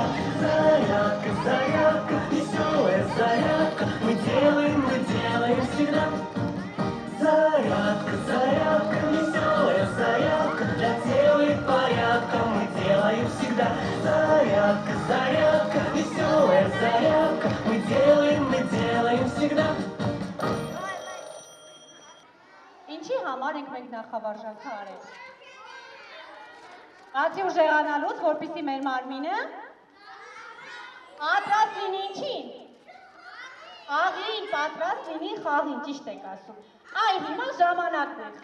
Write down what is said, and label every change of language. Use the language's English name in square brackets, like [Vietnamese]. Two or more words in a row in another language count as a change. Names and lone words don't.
[Russian] Зарядка, зарядка, веселая зарядка, мы делаем всегда. Зарядка, зарядка, веселая зарядка, для тела и порядка мы делаем всегда. Зарядка, зарядка, веселая зарядка, мы делаем всегда. [Armenian] Ինչի համար ենք մենք նախավարժանքը արել։ Բացի ուժեղանալուց, որպեսզի մեր մարմինը պատրաստ լինի ինչին։ Խաղին, պատրաստ լինի խաղին, ճիշտ եք ասում։ Այ հիմա ժամանակն է